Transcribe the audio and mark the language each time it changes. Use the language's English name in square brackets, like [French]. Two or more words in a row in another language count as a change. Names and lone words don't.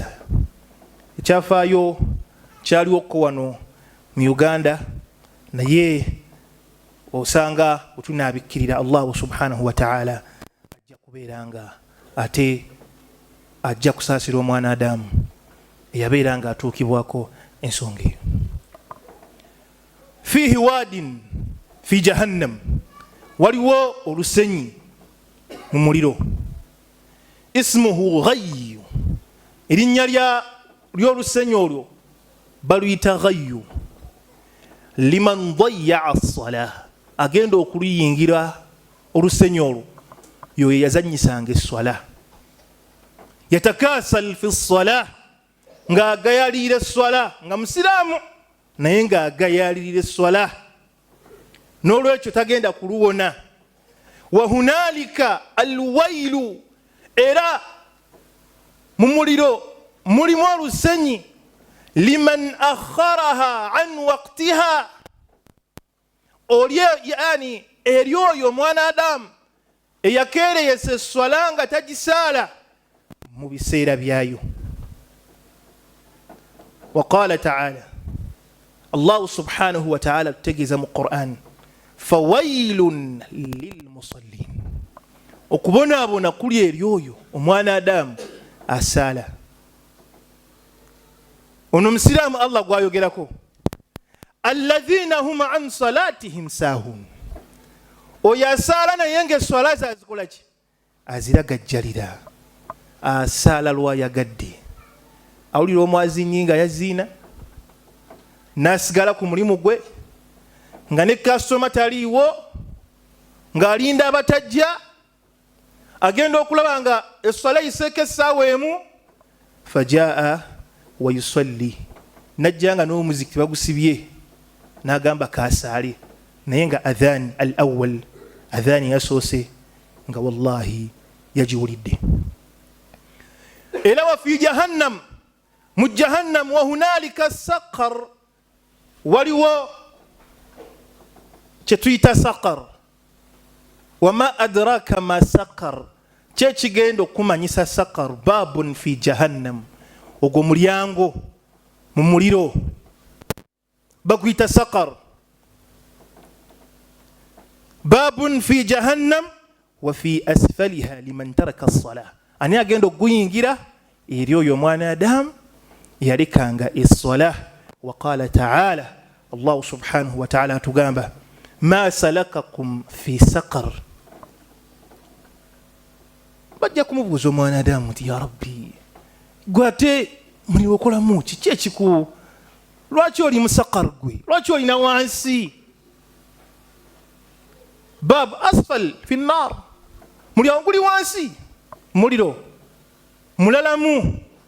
[Ganda] Ekyafaayo kyaliwoko wano mu Uganda naye osanga otunabikkirira Allah [Arabic] سبحانه وتعالى [Ganda] ajja kubeeranga ate ajja kusaasira omwana Adamu eyabeeranga atuukibwako ensonga eyo. [Arabic] فيه واد في جهنم, [Ganda] waliwo olusenyi mu muliro. [Arabic] اسمه غي, [Ganda] erinnya ly'olusenyi olwo baluyita ghayyu. [Arabic] لمن ضيع الصلاة, [Ganda] agenda okuluyingira olusenyi olwo yoyo yazannyisanga esswala. [Arabic] يتكاسل في الصلاة, [Ganda] ng'agayalira esswala, nga musiraamu naye ng'agayalirira esswala, n'olwekyo tagenda kuluwona. [Arabic] وهنالك الويل, [Ganda] era mu muliro mulimu olusenyi. [Arabic] لمن أخرها عن وقتها, [Ganda] yani eri oyo omwana Adamu eyakeereyesa esswala nga tagisaala mu biseera byayo. [Arabic] وقال تعالى, الله سبحانه وتعالى تجز من القرآن, فويل للمصلين. [Ganda] okubona abona kuli eryoyo omwana Adamu asaala. Ono musiraamu Allah gwayogerako, [Arabic] الذين هم عن صلاتهم ساهون, [Ganda] oyo asaala naye ng'esswala ze azikola ki? Aziragajjalira. Asaala lwayagadde. Awulira omwazinyi nga yaziina n'asigala ku mulimu gwe, nga ne kasitoma taliiwo, ng'alinda abatajja, agenda okulaba nga esswala yiseeko essaawa emu. [Arabic] فجاء ويصلي, [Ganda] najja nga n'omuziki bagusibye n'agamba kaasaale, naye nga [Arabic] أذان الأول, [Ganda] adhani yasoose nga wallahi yagiwulidde. [Arabic] Era وفي جهنم, mu jahannam, وهنالك سقر, [Ganda] waliwo kye tuyita saqar. [Arabic] وما أدراك ما سقر, [Ganda] kye kigenda okumanyisa saqar. [Arabic] باب في جهنم, [Ganda] ogwo mulyango mu muliro baguyita saqar. [Arabic] باب في جهنم وفي أسفلها لمن ترك الصلاة, [Ganda] ani agenda okuyingira eri oyo omwana Adamu yalekanga essala. [Arabic] وقال تعالى الله سبحانه وتعالى atugamba, ما سلككم في سقر. [Ganda] Bajja kumubuuza omwana Adamu nti [Arabic] يا ربي, [Ganda] gwe ate muliro okolamu ki ekiku? Lwaki oli mu saqar gwe? Lwaki olina wansi? [Arabic] باب أسفل في النار, [Ganda] mulyango guli wansi muliro mulalamu.